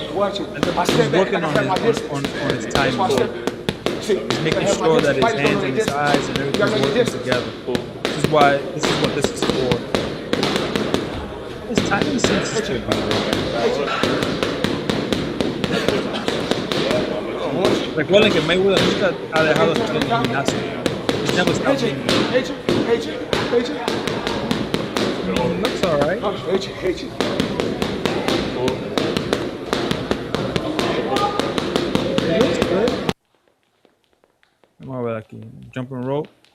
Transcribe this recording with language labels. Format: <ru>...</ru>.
<en>He's working on his timing. He's making sure that his hands and his eyes and everything working together. This is what this is for. His timing sense is good.</en> <es>Recuerden que Mayweather nunca ha dejado de estar en el gimnasio.</es> <en>He's never stopped being He looks alright. He looks good.</en> <es>Vamos a ver aquí.</es> <en>Jumping rope.</en>